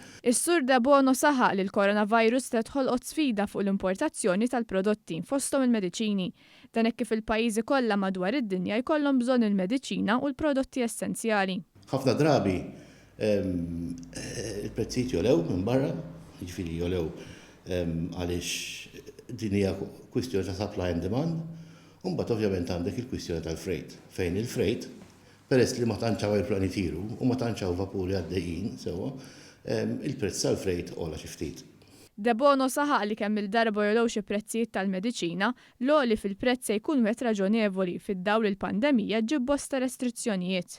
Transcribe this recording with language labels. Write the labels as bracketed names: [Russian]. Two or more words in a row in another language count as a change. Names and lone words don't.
[Maltese] Is-Sur De Bono saħaq li l-coronavirus se tħolqot sfida fuq l-importazzjoni tal-prodotti fosthom il-mediċini. Dan hekk kif il-pajjiżi kollha madwar id-dinja jkollhom bżonn il-mediċina u l-prodotti essenzjali. Ħafna drabi il-prezzijiet jolew minn barra, jiġifieri jolew għaliex din hija kwistjoni ta' [English] supply and demand, [Maltese] u mbagħad ovvjament għandek il-kwistjoni tal-freight, fejn il-freight peress li ma tantx hawn il-plani tiru u ma tantx hawn vapuri għaddejjin sewwa, il-prezz tal-freight ola xi ftit. De Bono saħaq li kemm il-darba jolew xi prezzijiet tal-mediċina, l-għoli fil-prezz se jkun wieħed raġonevoli fid-dawl il-pandemija ġib bosta restrizzjonijiet.